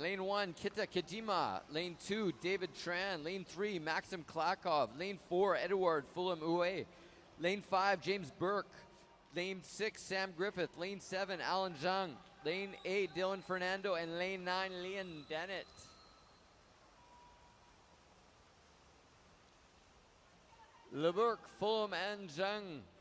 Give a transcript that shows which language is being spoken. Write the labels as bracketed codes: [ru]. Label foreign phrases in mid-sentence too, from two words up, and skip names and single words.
[en] Lane 1, Kita Kajima. Lane 2, David Tran. Lane 3, Maxim Klakov. Lane 4, Edward Fulham Uwe. Lane 5, James Burke. Lane 6, Sam Griffith. Lane 7, Alan Zhang. Lane 8, Dylan Fernando. And lane 9, Leon Dennett. LeBurk, Fulham, and Zhang.